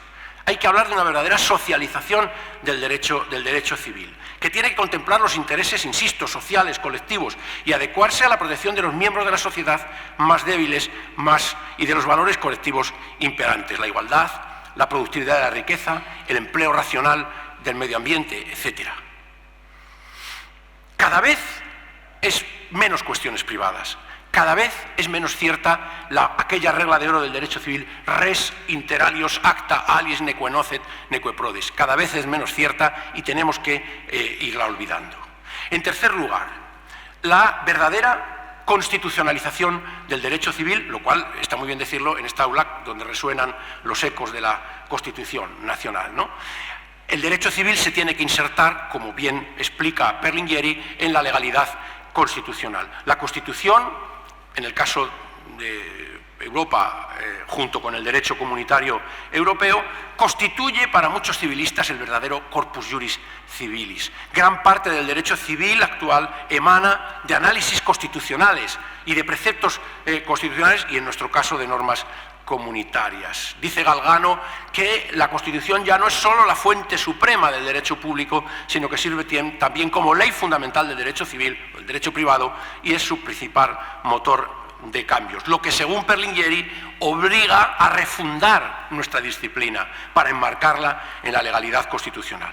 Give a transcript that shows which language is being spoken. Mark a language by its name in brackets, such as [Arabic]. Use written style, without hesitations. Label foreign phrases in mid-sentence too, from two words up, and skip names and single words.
[Spanish] Hay que hablar de una verdadera socialización del derecho civil, que tiene que contemplar los intereses, insisto, sociales, colectivos, y adecuarse a la protección de los miembros de la sociedad más débiles y de los valores colectivos imperantes, la igualdad, la productividad de la riqueza, el empleo racional del medio ambiente, etc. Cada vez es menos cuestiones privadas. Cada vez es menos cierta aquella regla de oro del derecho civil, [Latin] res inter alios acta aliis neque nocet neque prodis. [Spanish] Cada vez es menos cierta y tenemos que irla olvidando. En tercer lugar, la verdadera constitucionalización del derecho civil, lo cual está muy bien decirlo en esta aula donde resuenan los ecos de la Constitución nacional, ¿no? El derecho civil se tiene que insertar, como bien explica Berlingueri, en la legalidad constitucional. La Constitución, en el caso de Europa, junto con el derecho comunitario europeo, constituye para muchos civilistas el verdadero [Latin] corpus juris civilis. [Spanish] Gran parte del derecho civil actual emana de análisis constitucionales y de preceptos constitucionales y, en nuestro caso, de normas comunitarias. Dice Galgano que la Constitución ya no es solo la fuente suprema del derecho público, sino que sirve también como ley fundamental del derecho civil, el derecho privado, y es su principal motor de cambios, lo que según Perlingueri obliga a refundar nuestra disciplina para enmarcarla en la legalidad constitucional.